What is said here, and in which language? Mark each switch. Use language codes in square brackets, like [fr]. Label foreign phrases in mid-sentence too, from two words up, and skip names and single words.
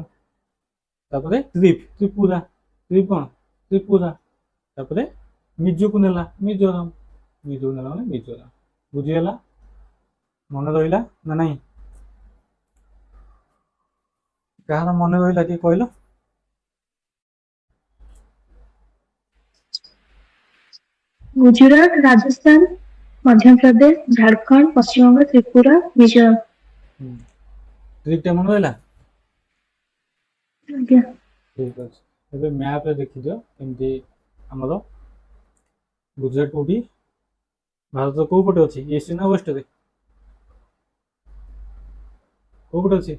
[or] ତାପରେ ତ୍ରିପୁରା, କ'ଣ ତ୍ରିପୁରା। ତାପରେ ମିଜୋକୁ ନେଲା ମିଜୋରାମ, ମିଜୋକୁ ନେଲା ମାନେ ମିଜୋରାମ। ବୁଝିଗଲା, ମନେ ରହିଲା ନା ନାହିଁ? କାହାର ମନେ ରହିଲା ଟିକେ କହିଲ? गुजरात, राजस्थान, मध्य प्रदेश, झारखंड, पश्चिम बंग, त्रिपुरा, मिजोरम। ଟ୍ରିକ୍ଟା ମନେ ରହିଲା? ଆଜ୍ଞା। ଠିକ୍ ଅଛି। ଏବେ ମ୍ୟାପ୍ରେ ଦେଖିଦିଅ କେମିତି ଆମର ଗୁଜରାଟ କୋଉଠି, ଭାରତ କୋଉ ପଟେ ଅଛି, ଇଷ୍ଟ ନା ୱେଷ୍ଟରେ? କୋଉ ପଟେ ଅଛି?